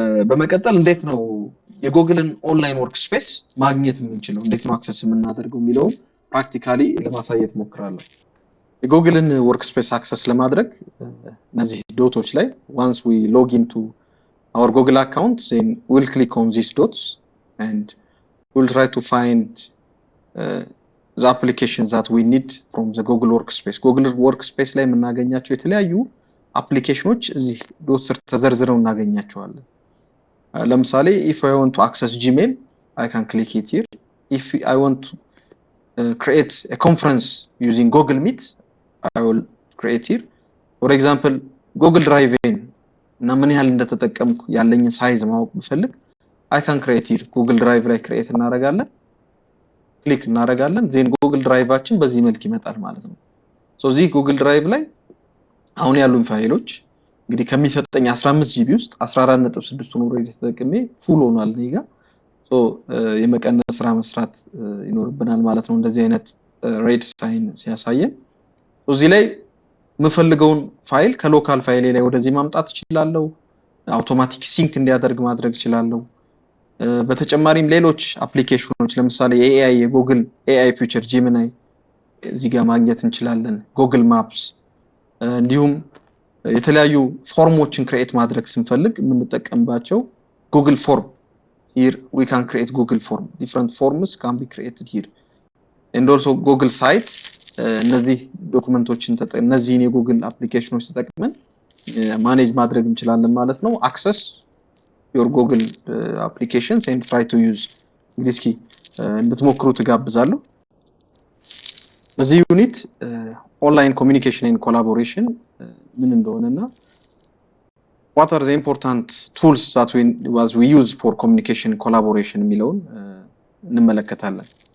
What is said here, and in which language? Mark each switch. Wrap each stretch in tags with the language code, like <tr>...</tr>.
<am>በመቀጠል እንዴት ነው የጎግልን ኦንላይን ወርክ ስፔስ ማግኘት የምንችለው፣ እንዴት ነው አክሰስ የምናደርገው የሚለው ፕራክቲካሊ ለማሳየት ሞክራለሁ። የጎግልን ወርክ ስፔስ አክሰስ ለማድረግ እነዚህ ዶቶች ላይ</am> <en>once we log into our Google account, then we'll click on these dots and we'll try to find the applications that we need from the Google Workspace.</en> <am>Google Workspace ላይ የምናገኛቸው የተለያዩ አፕሊኬሽኖች እዚህ ዶት ስር ተዘርዝረው እናገኛቸዋለን። ለምሳሌ</am> <en>if I want to access Gmail, I can click it here. If I want to create a conference using Google Meet, I will create here. For example, Google Drive</en> <am>እና ምን ያህል እንደተጠቀምኩ ያለኝን ሳይዝ ማወቅ ብፈልግ</am> <en>I can create here.</en> <am>Google Drive ላይ create እናደርጋለን፣ ክሊክ እናደርጋለን። ዜን Google Driveአችን በዚህ መልክ ይመጣል ማለት ነው። ሶ እዚህ Google Drive ላይ አሁን ያሉን ፋይሎች እንግዲህ ከሚሰጠኝ 15 ጂቢ ውስጥ 14.6 ሆኖ ኦልሬዲ ተጠቅሜ ፉል ሆኗል እኔ ጋር። ሶ የመቀነስ ስራ መስራት ይኖርብናል ማለት ነው። እንደዚህ አይነት ሬድ ሳይን ሲያሳየን እዚህ ላይ የምፈልገውን ፋይል ከሎካል ፋይሌ ላይ ወደዚህ ማምጣት እችላለሁ። አውቶማቲክ ሲንክ እንዲያደርግ ማድረግ እችላለሁ። በተጨማሪም ሌሎች አፕሊኬሽኖች ለምሳሌ የኤአይ የጉግል ኤአይ ፊቸር ጂሚናይ እዚህ ጋር ማግኘት እንችላለን። ጉግል ማፕስ እንዲሁም የተለያዩ ፎርሞችን ክሬት ማድረግ ስንፈልግ የምንጠቀምባቸው ጉግል ፎርም</am> <en>here we can create Google form. Different forms can be created here.</en> <am>And also Google Sites እነዚህ ዶክመንቶችን እነዚህን የጉግል አፕሊኬሽኖች ተጠቅመን ማኔጅ ማድረግ እንችላለን ማለት ነው።</am> <en>access your Google applications and try to use</en> <am>እንግዲህ እስኪ እንድትሞክሩ ትጋብዛለሁ። በዚህ ዩኒት ኦንላይን ኮሚኒኬሽን ኤንድ ኮላቦሬሽን ምን እንደሆነና</am> <en>what are the important tools that we use for communication and collaboration</en> <am>የሚለውን እንመለከታለን።</am>